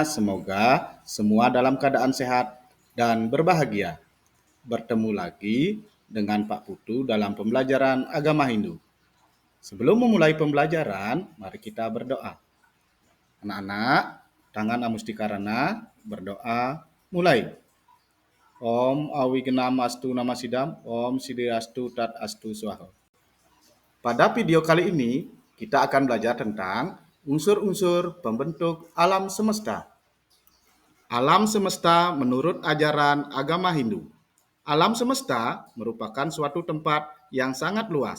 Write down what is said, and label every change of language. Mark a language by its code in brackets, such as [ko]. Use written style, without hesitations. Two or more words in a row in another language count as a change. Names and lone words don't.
[id] Semoga semua dalam keadaan sehat dan berbahagia. Bertemu lagi dengan Pak Putu dalam pembelajaran agama Hindu. Sebelum memulai pembelajaran, mari kita berdoa. Anak-anak, tangan amustikarana, berdoa, mulai. [sa] Om Awigenam Astu Namasidam, Om Siddhiastu Tat Astu Swaha. [id] Pada video kali ini, kita akan belajar tentang unsur-unsur pembentuk alam semesta. Alam semesta menurut ajaran agama Hindu. Alam semesta merupakan suatu tempat yang sangat luas.